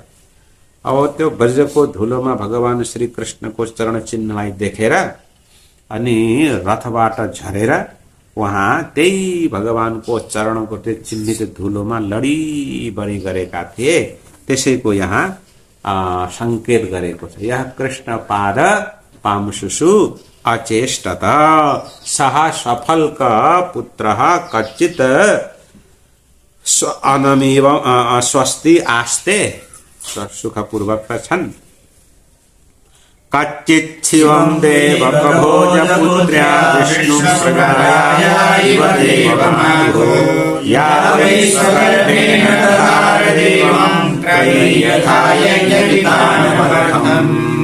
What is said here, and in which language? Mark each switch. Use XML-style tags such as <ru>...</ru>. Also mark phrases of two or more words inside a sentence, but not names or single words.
<ne>अब त्यो ब्रजको धुलोमा भगवान श्री कृष्णको चरण चिन्हलाई देखेर अनि रथबाट झरेर वहाँ त्यही भगवानको चरणको त्यो चिन्हित धुलोमा लडी बढी गरेका थिए। त्यसैको यहाँ संकेत गरेको छ।</ne> <sa>यह कृष्ण पाद पांशुषु अचेष्टत सह सफल का पुत्र कच्चित अनमीव स्वस्ति आस्ते।</sa> <ne>सुखपूर्वक छन्।</ne> <sa>कच्चित् शिवं देवकभोजपुत्र्या विष्णुप्रजाया इव देवमातुः या वै स्वगर्भेण दधार देवं त्रयीयथा यज्ञवितानमर्थम्।</sa>